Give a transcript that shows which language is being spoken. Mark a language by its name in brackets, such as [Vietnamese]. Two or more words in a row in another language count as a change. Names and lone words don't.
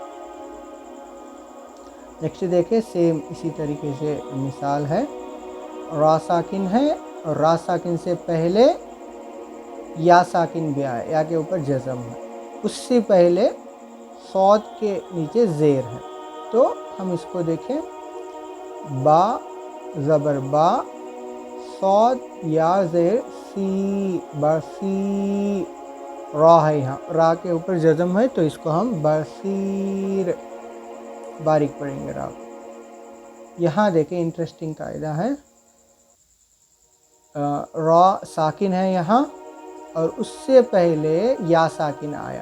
[Urdu] نیکسٹ دیکھیں سیم اسی طریقے سے مثال ہے. را ساکن ہے اور را ساکن سے پہلے یا ساکن بھی آیا، یا کے اوپر جزم ہے، اس سے پہلے صاد کے نیچے زیر ہے، تو ہم اس کو دیکھیں با زبر با، صاد یا زیر سی، بسی. را ہے، یہاں را کے اوپر جزم ہے تو اس کو ہم بصیر باریک پڑھیں گے را کو. یہاں دیکھیں انٹرسٹنگ قاعدہ ہے، را ساکن ہے یہاں اور اس سے پہلے یا ساکن آیا.